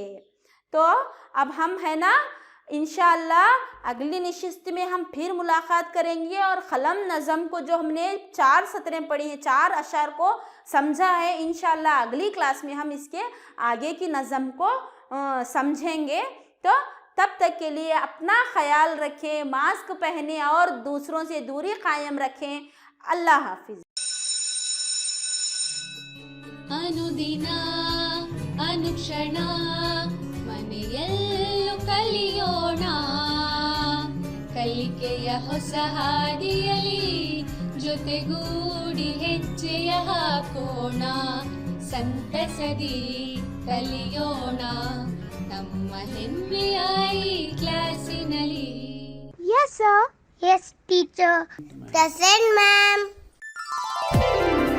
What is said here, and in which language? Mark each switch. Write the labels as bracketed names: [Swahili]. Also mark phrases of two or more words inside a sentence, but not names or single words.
[Urdu] تو اب ہم ہے نا انشاءاللہ اگلی نشست میں ہم پھر ملاقات کریں گے اور قلم نظم کو جو ہم نے 4 سطریں پڑھی ہیں، 4 اشعار کو سمجھا ہے، انشاءاللہ اگلی کلاس میں ہم اس کے آگے کی نظم کو سمجھیں گے. تو تب تک کے لیے اپنا خیال رکھیں، ماسک پہنیں اور دوسروں سے دوری قائم رکھیں. اللہ حافظ. [Kannada] ಅನುದಿನ ಅನುಕ್ಷಣ ಮನೆಯಲ್ಲೂ ಕಲಿಯೋಣ, ಕಲಿಕೆಯ ಹೊಸ ಹಾದಿಯಲಿ ಜೊತೆಗೂಡಿ ಹೆಜ್ಜೆಯ ಹಾಕೋಣ, ಸಂತಸದಿ ಕಲಿಯೋಣ ನಮ್ಮ ಹೆಮ್ಮೆಯ ಈ ಕ್ಲಾಸಿನಲ್ಲಿ. [English] Yes, sir. Yes, teacher. Present, ma'am.